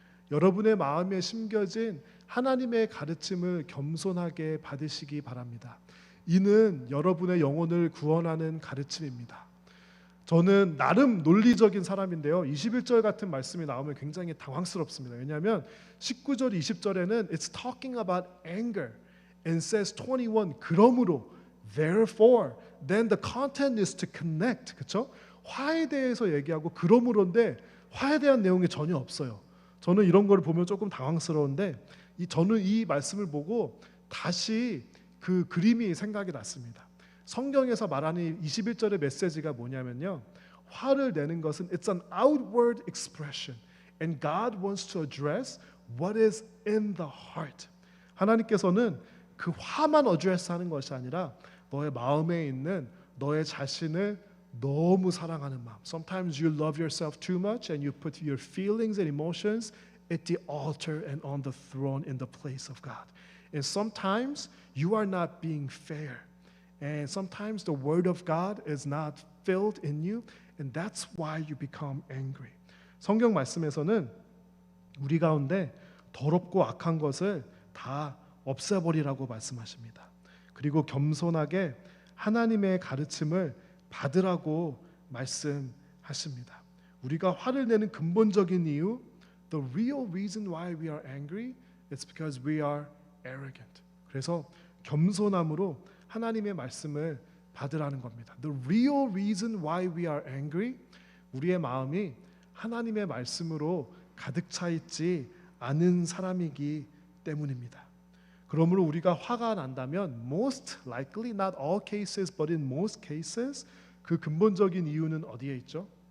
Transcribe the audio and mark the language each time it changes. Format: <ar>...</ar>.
<ko>여러분의 마음에 심겨진 하나님의 가르침을 겸손하게 받으시기 바랍니다. 이는 여러분의 영혼을 구원하는 가르침입니다. 저는 나름 논리적인 사람인데요, 21절 같은 말씀이 나오면 굉장히 당황스럽습니다. 왜냐하면 19절, 20절에는</ko> <en>It's talking about anger and says 21</en> <ko>그러므로</ko> <en>therefore then the content is to connect.</en> <ko>그렇죠? 화에 대해서 얘기하고 그러므로인데 화에 대한 내용이 전혀 없어요. 저는 이런 걸 보면 조금 당황스러운데 저는 이 말씀을 보고 다시 그 그림이 생각이 났습니다. 성경에서 말하는 21절의 메시지가 뭐냐면요, 화를 내는 것은</ko> <en>it's an outward expression and God wants to address what is in the heart.</en> <ko>하나님께서는 그 화만 address하는 것이 아니라 너의 마음에 있는 너의 자신을 너무 사랑하는 마음.</ko> <en>Sometimes you love yourself too much and you put your feelings and emotions at the altar and on the throne in the place of God. And sometimes you are not being fair. And sometimes the word of God is not filled in you and that's why you become angry.</en> <ko>성경 말씀에서는 우리 가운데 더럽고 악한 것을 다 없애버리라고 말씀하십니다. 그리고 겸손하게 하나님의 가르침을 받으라고 말씀하십니다. 우리가 화를 내는 근본적인 이유,</ko> <en>the real reason why we are angry, it's because we are arrogant.</en> <ko>그래서 겸손함으로 하나님의 말씀을 받으라는 겁니다.</ko> <en>The real reason why we are angry,</en> <ko>우리의 마음이 하나님의 말씀으로 가득 차 있지 않은 사람이기 때문입니다. 그러므로 우리가 화가 난다면</ko> <en>most likely, not all cases, but in most cases</en> <ko>그 근본적인 이유는 어디에 있죠?</ko>